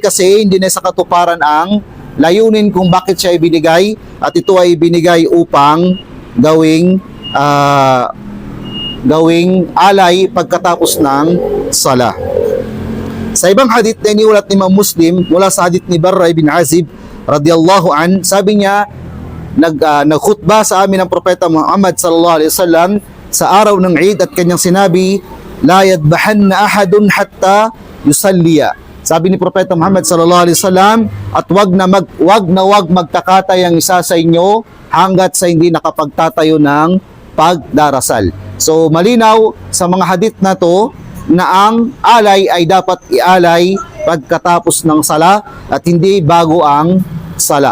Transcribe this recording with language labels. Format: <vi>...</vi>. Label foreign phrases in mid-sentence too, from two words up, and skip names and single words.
<tl>Kasi hindi na sa katuparan ang layunin kung bakit siya ibinigay, at ito ay binigay upang gawing alay pagkatapos ng sala. Sa ibang hadith na iniulat ni Imam Muslim mula sa hadith ni Barra ibn Azib</tl> <ar>رضي الله عن,</ar> <tl>sabi niya, nagkhutbah sa amin ang propeta Muhammad</tl> <ar>صلى الله عليه وسلم</ar> <tl>sa araw ng Eid at kanyang sinabi,</tl> <ar>لا يذبحن أحد حتى يصلي.</ar> <tl>Sabi ni propeta Muhammad</tl> <ar>صلى الله عليه وسلم,</ar> <tl>at wag na magtakatay ang isa sa inyo hanggat sa hindi nakapagtatayo ng pagdarasal. So malinaw sa mga hadith na to na ang alay ay dapat ialay pagkatapos ng sala at hindi bago ang sala.</tl>